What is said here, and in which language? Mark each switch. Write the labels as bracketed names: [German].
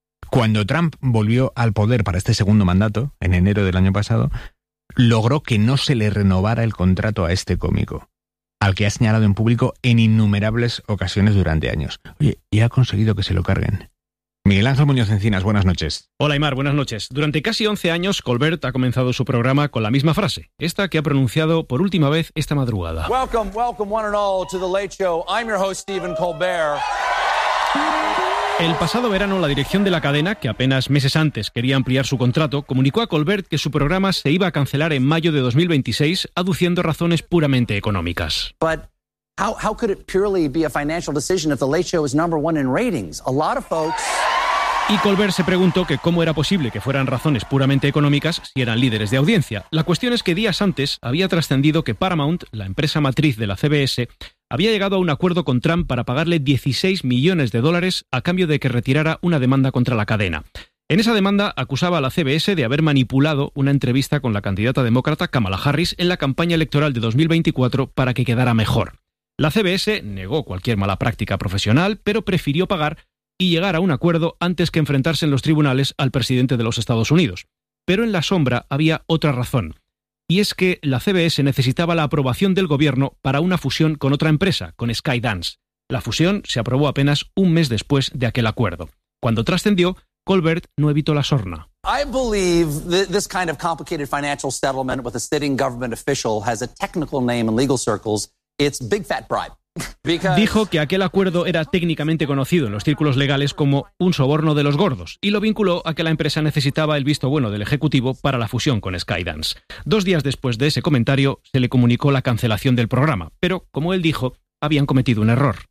[Spanish] Cuando Trump volvió al poder para este segundo mandato, en enero del año pasado, logró que no se le renovara el contrato a este cómico, al que ha señalado en público en innumerables ocasiones durante años. Oye, y ha conseguido que se lo carguen. Miguel Ángel Muñoz Encinas, buenas noches. Hola, Aymar, buenas noches. Durante casi 11 años, Colbert ha comenzado su programa con la misma frase, esta que ha pronunciado por última vez esta madrugada. [English] Welcome, welcome one and all to The Late Show. I'm your host, Stephen Colbert. [Spanish] El pasado verano, la dirección de la cadena, que apenas meses antes quería ampliar su contrato, comunicó a Colbert que su programa se iba a cancelar en mayo de 2026, aduciendo razones puramente económicas. [English] But how could it purely be a financial decision if The Late Show is number one in ratings? A lot of folks... [Spanish] Y Colbert se preguntó que cómo era posible que fueran razones puramente económicas si eran líderes de audiencia. La cuestión es que días antes había trascendido que Paramount, la empresa matriz de la CBS, había llegado a un acuerdo con Trump para pagarle $16 millones a cambio de que retirara una demanda contra la cadena. En esa demanda acusaba a la CBS de haber manipulado una entrevista con la candidata demócrata Kamala Harris en la campaña electoral de 2024 para que quedara mejor. La CBS negó cualquier mala práctica profesional, pero prefirió pagar y llegar a un acuerdo antes que enfrentarse en los tribunales al presidente de los Estados Unidos. Pero en la sombra había otra razón, y es que la CBS necesitaba la aprobación del gobierno para una fusión con otra empresa, con Skydance. La fusión se aprobó apenas un mes después de aquel acuerdo. Cuando trascendió, Colbert no evitó la sorna. [English] I believe that this kind of complicated financial settlement with a sitting government official has a technical name in legal circles. It's big fat bribe. [Spanish] Dijo que aquel acuerdo era técnicamente conocido en los círculos legales como un soborno de los gordos, y lo vinculó a que la empresa necesitaba el visto bueno del ejecutivo para la fusión con Skydance. Dos días después de ese comentario, se le comunicó la cancelación del programa, pero, como él dijo, habían cometido un error.